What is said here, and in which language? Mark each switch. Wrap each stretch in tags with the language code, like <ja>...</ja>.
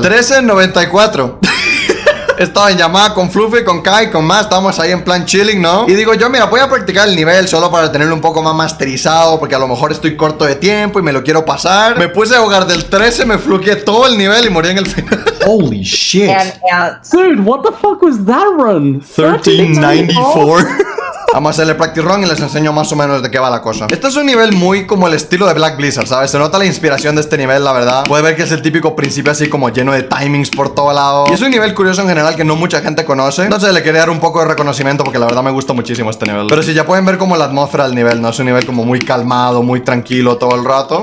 <es>13.94. Estaba en llamada con Fluffy, con Kai, con más. Estábamos ahí en plan chilling, ¿no? Y digo yo, mira, voy a practicar el nivel solo para tenerlo un poco más masterizado, porque a lo mejor estoy corto de tiempo y me lo quiero pasar. Me puse a jugar del 13, me fluqueé todo el nivel y morí en el final.</es> <en>Holy shit. Dude, what the fuck was that run? 1394.</en> <es>Vamos a hacerle practice run y les enseño más o menos de qué va la cosa. Este es un nivel muy como el estilo de Black Blizzard, ¿sabes? Se nota la inspiración de este nivel, la verdad. Puede ver que es el típico principio así como lleno de timings por todo lado. Y es un nivel curioso en general que no mucha gente conoce. Entonces le quería dar un poco de reconocimiento porque la verdad me gusta muchísimo este nivel. Pero si ya pueden ver como la atmósfera del nivel, ¿no? Es un nivel como muy calmado, muy tranquilo todo el rato.</es>